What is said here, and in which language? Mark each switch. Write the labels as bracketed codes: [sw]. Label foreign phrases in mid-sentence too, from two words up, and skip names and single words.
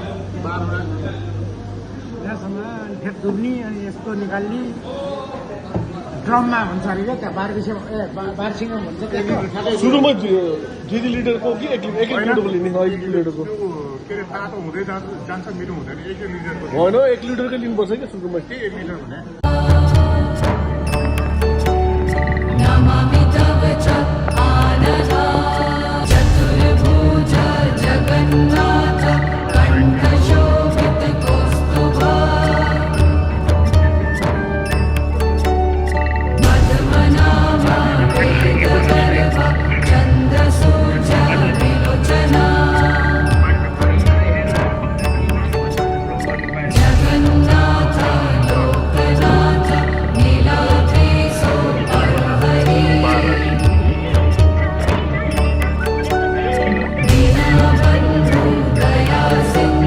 [ne] यहाँसँग फेरि डुब्ने अनि यस्तो निकाल्ने ड्रममा हुन्छ अरे क्या त्यहाँ बारबिसे बारसिङ भन्छ त्यहाँ। सुरुमा 2 लिटरको कि 1 लिटरको लिने 1 लिटरको के अरे तातो हुँदै जान्छ मिठो हुँदैन 1 लिटरको होइन 1 लिटरकै लिनुपर्छ क्या सुरुमा। के 1 लिटर हुने [sa] नमामि तव आनघा चतुर्भुज जगन्नाथ कण्ठशोभित कौस्तुभा मदमनामा वेदगर्भ चन्द्रसूर्य विलोचना जगन्नाथ लोकनाथ नीलाद्रिसो अर्हरि दीनबन्धु दया सिन्धु